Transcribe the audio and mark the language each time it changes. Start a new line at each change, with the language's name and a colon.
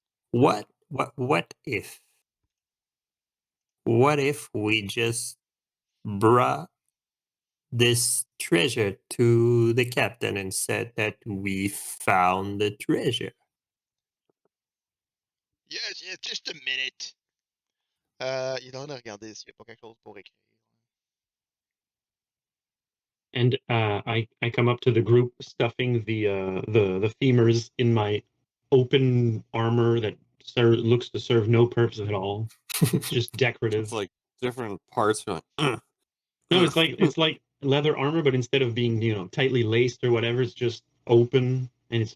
English: What if we just brought this treasure to the captain and said that we found the treasure? Yes, just a minute.
French: Il est en train de regarder s'il n'y a pas quelque chose pour écrire.
English: And I come up to the group, stuffing the femurs in my open armor that looks to serve no purpose at all. It's just decorative. It's like different parts. You're like, no, it's like leather armor, but instead of being tightly laced or whatever, it's just open and it's